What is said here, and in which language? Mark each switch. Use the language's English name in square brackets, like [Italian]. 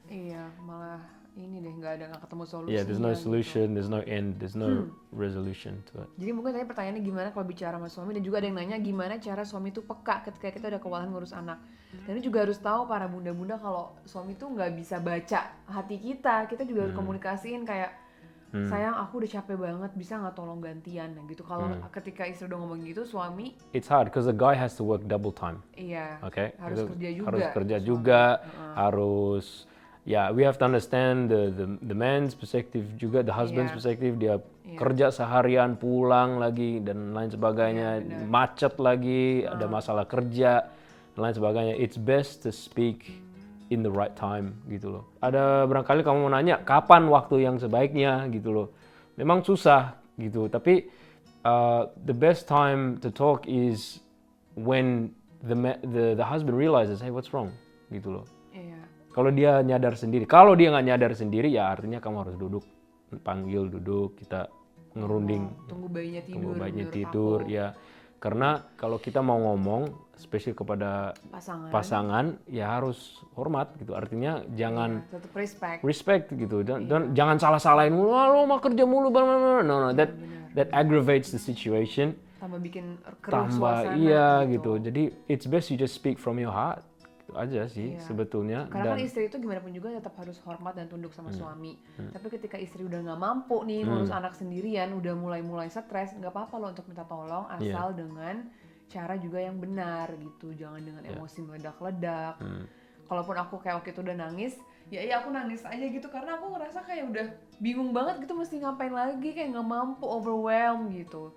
[Indonesian] Iya, malah ini deh, nggak ketemu solusi. [English] Yeah, there's no solution, [Indonesian] gitu. [English] there's no end, there's no resolution to it. [Indonesian] Jadi mungkin tadi pertanyaannya gimana kalau bicara sama suami, dan juga ada yang nanya gimana cara suami itu peka ketika kita udah kewalahan ngurus anak. Dan ini juga harus tahu para bunda-bunda kalau suami tuh nggak bisa baca hati kita juga harus komunikasiin kayak, sayang aku udah capek banget, bisa nggak tolong gantian, nah gitu. Kalau ketika istri udah ngomong gitu, suami [English] it's hard because the guy has to work double time. [Indonesian] Iya. [English] Okay, [Indonesian] Harus kerja juga. Harus kerja juga, harus. [English] Yeah, we have to understand the man's perspective juga, the husband's perspective. [Indonesian] Dia kerja seharian, pulang lagi dan lain sebagainya, macet lagi, ada masalah kerja dan lain sebagainya. [English] It's best to speak in the right time gitu loh. [Indonesian] Ada barangkali kamu mau nanya kapan waktu yang sebaiknya gitu loh. [English] Memang susah gitu, tapi the best time to talk is when the husband realizes, hey, what's wrong gitu loh. [Indonesian] Kalau dia nyadar sendiri, kalau dia nggak nyadar sendiri, ya artinya kamu harus duduk, duduk, kita ngerunding, tunggu bayinya tidur, ya. Karena kalau kita mau ngomong, spesial kepada pasangan, ya harus hormat gitu. Artinya jangan tetap respect gitu, dan jangan salah-salahin, lo mau kerja mulu, no, that aggravates the situation. Tambah bikin keruh suasana. Iya gitu. [English] Jadi it's best you just speak from your heart. [Indonesian] Itu aja sih sebetulnya. Karena kan istri itu gimana pun juga tetap harus hormat dan tunduk sama suami. Tapi ketika istri udah nggak mampu nih ngurus anak sendirian, udah mulai stres, nggak apa-apa loh untuk minta tolong, asal dengan cara juga yang benar gitu. Jangan dengan emosi meledak-ledak. Kalaupun aku kayak waktu itu udah nangis, ya aku nangis aja gitu, karena aku ngerasa kayak udah bingung banget gitu, mesti ngapain lagi, kayak nggak mampu, overwhelmed gitu.